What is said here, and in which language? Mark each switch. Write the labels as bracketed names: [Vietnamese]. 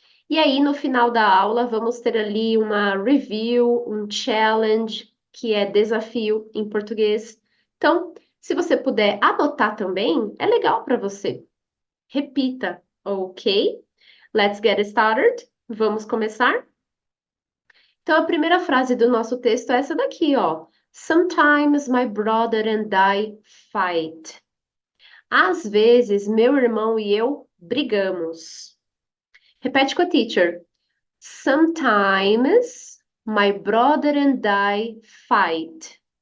[Portuguese] E aí, no final da aula, vamos ter ali uma review, um challenge, que é desafio em português. Então, se você puder anotar também, é legal para você. Repita, ok? [English] Let's get started. [Portuguese] Vamos começar? Então, a primeira frase do nosso texto é essa daqui, ó. [English] Sometimes my brother and I fight. [Portuguese] Às vezes, meu irmão e eu brigamos. Repete com a teacher. [English] Sometimes my brother and I fight.